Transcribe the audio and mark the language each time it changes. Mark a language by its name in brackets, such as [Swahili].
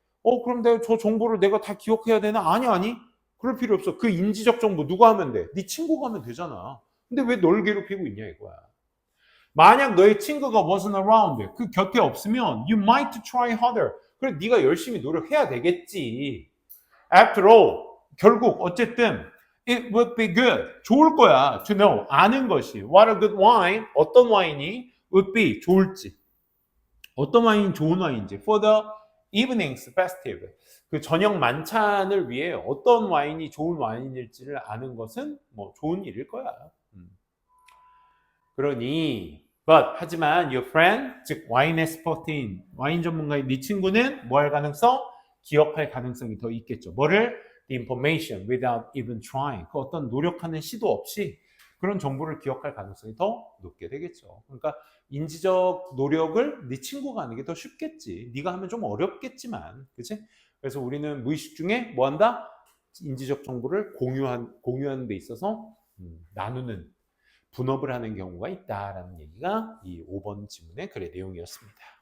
[Korean] 그럼 내가 저 정보를 내가 다 기억해야 되나? 아니. 그럴 필요 없어. 그 인지적 정보 누가 하면 돼? 네 친구가 하면 되잖아. 근데 왜 널 괴롭히고 있냐 이거야. 만약 너의 친구가 [English] wasn't around, [Korean] 그 곁에 없으면 [English] you might try harder. [Korean] 그래 네가 열심히 노력해야 되겠지. [English] After all, [Korean] 결국 어쨌든 [English] it would be good. [Korean] 좋을 거야. [English] To know. [Korean] 아는 것이. [English] What a good wine. [Korean] 어떤 와인이 [English] would be. [Korean] 좋을지. 어떤 와인이 좋은 와인인지. [English] For the evening's festive. [Korean] 그 저녁 만찬을 위해 어떤 와인이 좋은 와인일지를 아는 것은 뭐 좋은 일일 거야. 그러니 하지만 [English] your friend, [Korean] 즉 와인 엑스퍼트인 와인 전문가인 네 친구는 뭐 할 가능성? 기억할 가능성이 더 있겠죠. 뭐를? [English] The information without even trying. [Korean] 그 어떤 노력하는 시도 없이 그런 정보를 기억할 가능성이 더 높게 되겠죠. 그러니까 인지적 노력을 네 친구가 하는 게 더 쉽겠지. 네가 하면 좀 어렵겠지만, 그치? 그래서 우리는 무의식 중에 뭐 한다? 인지적 정보를 공유하는 데 있어서 나누는, 분업을 하는 경우가 있다라는 얘기가 이 5번 지문의 글의 내용이었습니다.